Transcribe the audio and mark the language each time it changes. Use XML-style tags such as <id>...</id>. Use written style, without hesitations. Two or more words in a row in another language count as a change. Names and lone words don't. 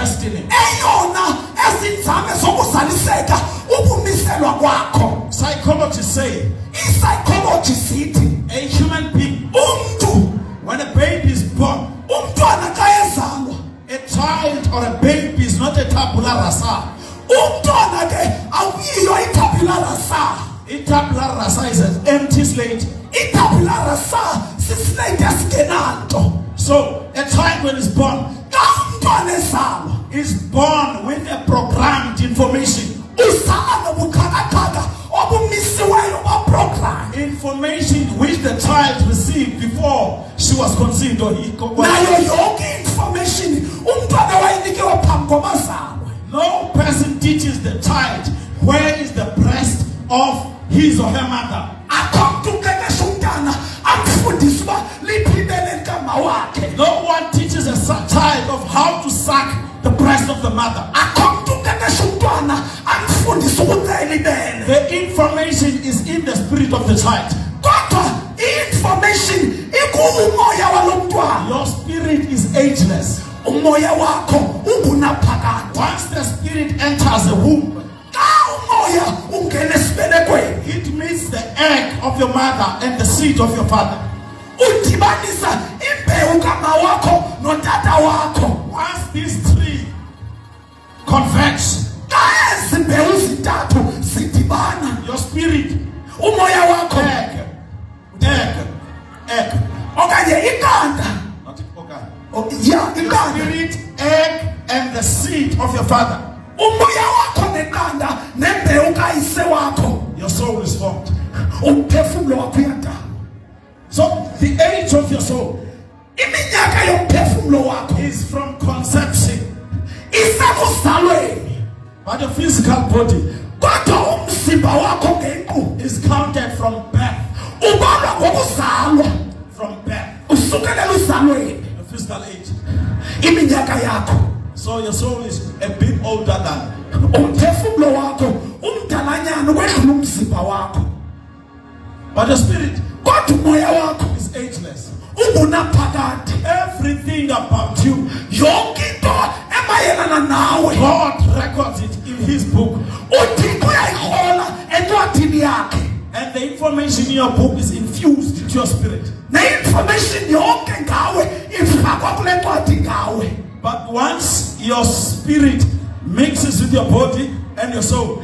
<en>beginning.</en> <xh>eyona ezinzame zokuzaliseka ukumiselwa kwakho.</xh> <en>Psychologists say</en> <xh>I-psychology sithi</xh> <en>a human being,</en> <xh>umuntu,</xh> <en>when a baby is born,</en> <xh>umntwana xa ezalwa,</xh> <en>a child or a baby is not a tabula rasa.</en> <xh>umntwana ke awuyiyo itabula rasa.</xh> <en>A tabula rasa is an empty slate.</en> <xh>Itabula rasa sislate esingenanto.</xh> <en>So a child when is born</en> <xh>Xa umntwana ezalwa</xh> <en>is born with a programmed information.</en> <xh>uzala nobuxhakaxhaka obumisiweyo baprogram.</xh> <en>Information which the child received before she was conceived or he</en> <xh>Nayo yonke information umntwana wayinikiwe phambi komazalwa.</xh> <en>No person teaches the child where is the breast of his or her mother.</en> <xh>Akho mntu uqeqesha umntana amfundise uba liphi ibele likama wakhe.</xh> <en>No one teaches a child of how to suck the breast of the mother.</en> <xh>Akho mntu uqeqesha umntwana amfundise ukucela ibele.</xh> <en>The information is in the spirit of the child.</en> <xh>Kodwa i-information ikumoya walo mntwana.</xh> <en>Your spirit is ageless.</en> <xh>Umoya wakho ungunaphakade.</xh> <en>Once the spirit enters the womb,</en> <xh>Xa umoya ungena esibelekweni,</xh> <en>it meets the egg of your mother and the seed of your father.</en> <xh>udibanisa imbewu kama wakho notata wakho.</xh> <en>Once these three converge,</en> <xh>Xa ezi mbewu zintathu zidibana,</xh> <en>your spirit,</en> <xh>umoya wakho</xh> <en>egg,</en> <xh>okanye iqanda,</xh> <en>not okay. ya Your</en> <xh>iqanda,</xh> <en>spirit, egg, and the seed of your father.</en> <xh>umoya wakho neqanda nembewu kayise wakho,</xh> <en>Your soul is formed.</en> <xh>umphefumlo wakho uyadala.</xh> <en>So the age of your soul</en> <xh>Iminyaka yomphefumlo wakho</xh> <en>is from conception,</en> <xh>isekuzalweni,</xh> <en>but the physical body</en> <xh>kodwa umzimba wakho ngenkqubo</xh> <en>is counted from birth.</en> <xh>ubalwa ngokuzalwa.</xh> <en>From birth,</en> <xh>Usukelela uzalweni</xh> <en>the physical age.</en> <xh>iminyaka yakho,</xh> <en>So your soul is a bit older than.</en> <xh>umphefumlo wakho umdalanyana ukwedlula umzimba wakho,</xh> <en>But the spirit</en> <xh>kodwa umoya wakho</xh> <en>is ageless.</en> <xh>ungunaphakade.</xh> <en>Everything about you,</en> <xh>Yonke into emayelana nawe</xh> <en>God records it in His book.</en> <xh>uThixo uyayihola encwadini yakhe,</xh> <en>And the information in your book is infused into your spirit.</en> <xh>ne-information yonke ngawe ifakwa kule ncwadi ngawe.</xh> <en>But once your spirit mixes with your body and your soul,</en>